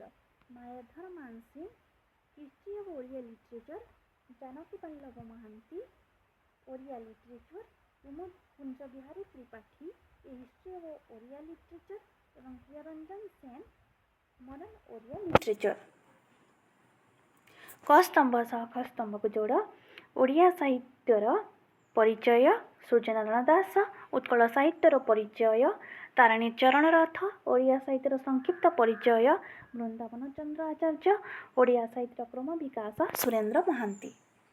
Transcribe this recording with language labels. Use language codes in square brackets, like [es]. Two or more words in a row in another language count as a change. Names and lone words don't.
[or] ମାୟାଧର ମାନସିଂହ ହିଷ୍ଟ୍ରି ଅଫ୍ ଓଡ଼ିଆ ଲିଟରେଚର, ଜାନକୀ ବଲ୍ଲଭ ମହାନ୍ତି ଓଡ଼ିଆ ଲିଟରେଚର, କୁଞ୍ଜ ବିହାରୀ ତ୍ରିପାଠୀ ଏ ହିଷ୍ଟ୍ରି ଅଫ୍ ଓଡ଼ିଆ ଲିଟରେଚର ଏବଂ ପ୍ରିୟରଞ୍ଜନ ସେନ ମଡର୍ଣ୍ଣ ଓଡ଼ିଆ ଲିଟରେଚର। କ ସ୍ତମ୍ଭ ସହ ଖ ସ୍ତମ୍ଭ କୁ ଯୋଡ଼ ଓଡ଼ିଆ ସାହିତ୍ୟର ପରିଚୟ ସୂର୍ଯ୍ୟନାରାୟଣ ଦାସ ଉତ୍କଳ ସାହିତ୍ୟର ପରିଚୟ ତାରିଣୀ ଚରଣ ରଥ ଓଡ଼ିଆ ସାହିତ୍ୟର ସଂକ୍ଷିପ୍ତ ପରିଚୟ ବୃନ୍ଦାବନ ଚନ୍ଦ୍ର ଆଚାର୍ଯ୍ୟ ଓଡ଼ିଆ ସାହିତ୍ୟ କ୍ରମ ବିକାଶ ସୁରେନ୍ଦ୍ର ମହାନ୍ତି।